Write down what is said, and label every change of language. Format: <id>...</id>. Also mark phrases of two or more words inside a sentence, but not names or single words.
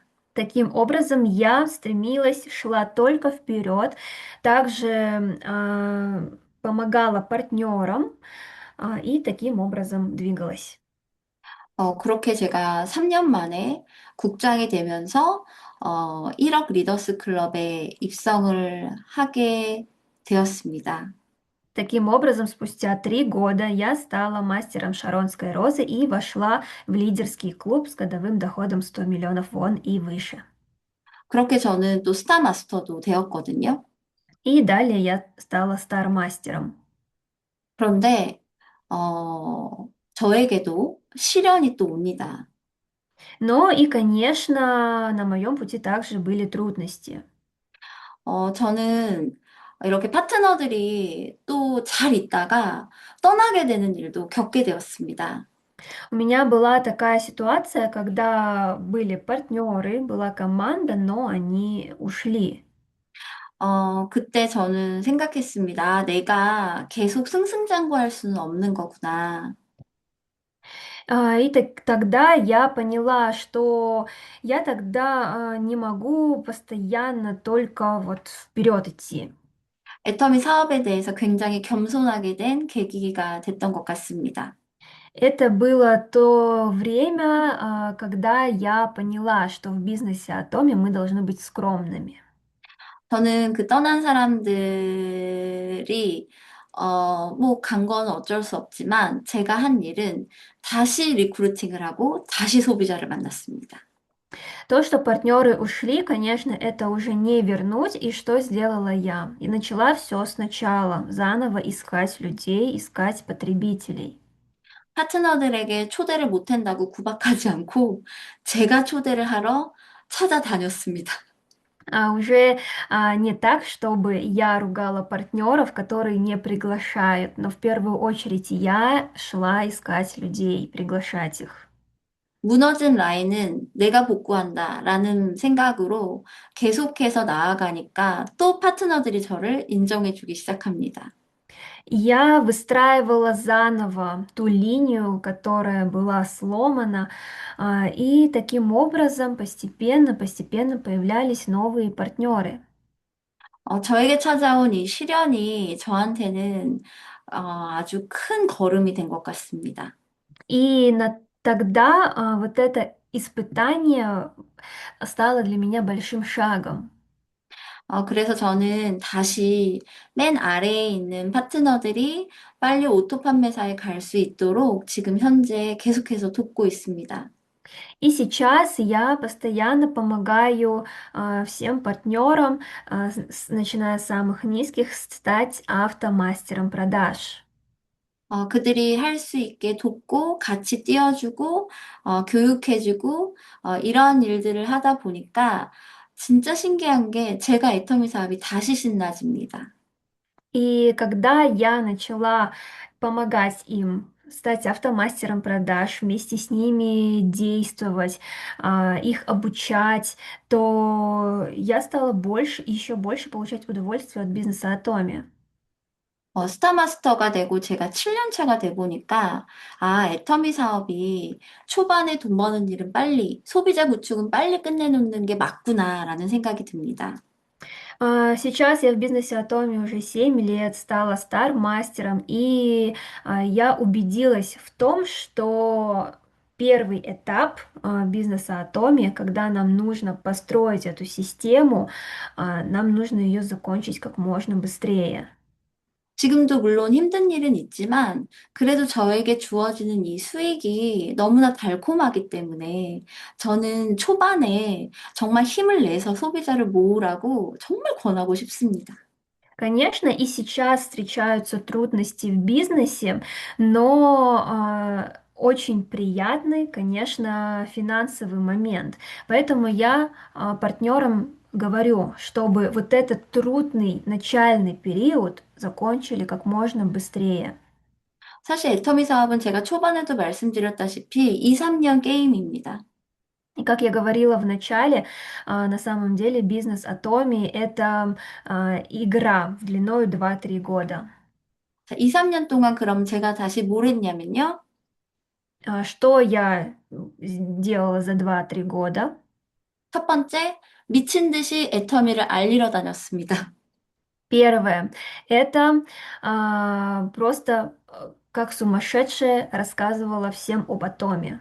<ru>Таким образом, я стремилась, шла только вперед, также помогала партнерам и таким образом двигалась.</ru> <ko>그렇게 제가 3년 만에 국장이 되면서, 1억 리더스 클럽에 입성을 하게 되었습니다.</ko> <ru>Таким образом, спустя 3 года я стала мастером Шаронской розы и вошла в лидерский клуб с годовым доходом 100 миллионов вон и выше.</ru> <ko>그렇게 저는 또 스타 마스터도 되었거든요.</ko> <ru>И далее я стала стар-мастером.</ru> <ko>그런데, 저에게도 시련이 또 옵니다.</ko> <ru>Но и, конечно, на моем пути также были трудности.</ru> <ko>저는 이렇게 파트너들이 또 잘 있다가 떠나게 되는 일도 겪게 되었습니다.</ko> <ru>У меня была такая ситуация, когда были партнеры, была команда, но они ушли.</ru> <ko>그때 저는 생각했습니다. 아, 내가 계속 승승장구할 수는 없는 거구나.</ko> <ru>Тогда я поняла, что я тогда не могу постоянно только вот вперед идти.</ru> <ko>애터미 사업에 대해서 굉장히 겸손하게 된 계기가 됐던 것 같습니다.</ko> <ru>Это было то время, когда я поняла, что в бизнесе Атоми мы должны быть скромными.</ru> <ko>저는 그 떠난 사람들이, 뭐, 간 건 어쩔 수 없지만, 제가 한 일은 다시 리크루팅을 하고, 다시 소비자를 만났습니다.</ko> <ru>То, что партнеры ушли, конечно, это уже не вернуть. И что сделала я? И начала все сначала, заново искать людей, искать потребителей.</ru> <ko>파트너들에게 초대를 못 한다고 구박하지 않고, 제가 초대를 하러 찾아다녔습니다.</ko> <ru>Уже не так, чтобы я ругала партнеров, которые не приглашают, но в первую очередь я шла искать людей, приглашать их.</ru> <ko>무너진 라인은 내가 복구한다 라는 생각으로 계속해서 나아가니까 또 파트너들이 저를 인정해주기 시작합니다.</ko> <ru>Я выстраивала заново ту линию, которая была сломана, и таким образом постепенно появлялись новые партнеры.</ru> <ko>저에게 찾아온 이 시련이 저한테는 아주 큰 걸음이 된 것 같습니다.</ko> <ru>Тогда вот это испытание стало для меня большим шагом.</ru> <ko>그래서 저는 다시 맨 아래에 있는 파트너들이 빨리 오토 판매사에 갈 수 있도록 지금 현재 계속해서 돕고 있습니다.</ko> <ru>И сейчас я постоянно помогаю всем партнерам, начиная с самых низких, стать автомастером продаж.</ru> <ko>그들이 할 수 있게 돕고 같이 띄워주고 교육해주고 이러한 일들을 하다 보니까 진짜 신기한 게 제가 애터미 사업이 다시 신나집니다.</ko> <ru>И когда я начала помогать им стать автомастером продаж, вместе с ними действовать, их обучать, то я стала еще больше получать удовольствие от бизнеса Атоми.</ru> <ko>스타마스터가 되고 제가 7년 차가 돼 보니까, 애터미 사업이 초반에 돈 버는 일은 빨리, 소비자 구축은 빨리 끝내놓는 게 맞구나라는 생각이 듭니다.</ko> <ru>Сейчас я в бизнесе Атоми уже 7 лет, стала стар-мастером, и я убедилась в том, что первый этап бизнеса Атоми, когда нам нужно построить эту систему, нам нужно ее закончить как можно быстрее.</ru> <ko>지금도 물론 힘든 일은 있지만, 그래도 저에게 주어지는 이 수익이 너무나 달콤하기 때문에, 저는 초반에 정말 힘을 내서 소비자를 모으라고 정말 권하고 싶습니다.</ko> <ru>Конечно, и сейчас встречаются трудности в бизнесе, но очень приятный, конечно, финансовый момент. Поэтому я партнерам говорю, чтобы вот этот трудный начальный период закончили как можно быстрее.</ru> <ko>사실 애터미 사업은 제가 초반에도 말씀드렸다시피 2, 3년 게임입니다.</ko> <ru>И как я говорила в начале, на самом деле бизнес Атоми — это игра в длиной 2-3 года.</ru> <ko>자, 2, 3년 동안 그럼 제가 다시 뭘 했냐면요.</ko> <ru>Что я сделала за 2-3 года?</ru> <ko>첫 번째, 미친 듯이 애터미를 알리러 다녔습니다.</ko> <ru>Первое — это просто как сумасшедшая рассказывала всем об атоме.</ru>